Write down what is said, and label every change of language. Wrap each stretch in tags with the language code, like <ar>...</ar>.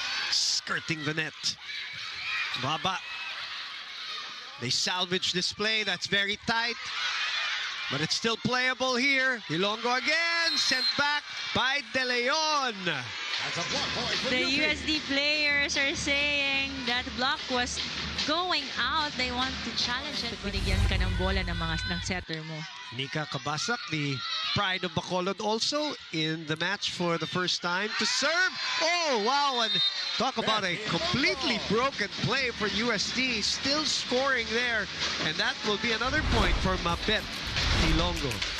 <en>Skirting the net. Baba. They salvage this play. That's very tight. But it's still playable here. Ilongo again, sent back by De Leon. The USD players are saying that block was going out. They want to challenge it.</en> <tl>Binigyan ka ng bola ng setter mo.</tl> <en>Nika Kabasak, the pride of Bacolod, also in the match for the first time to serve. Oh, wow, and talk about a completely broken play for USD. Still scoring there, and that will be another point for Mabet Ilongo.</en>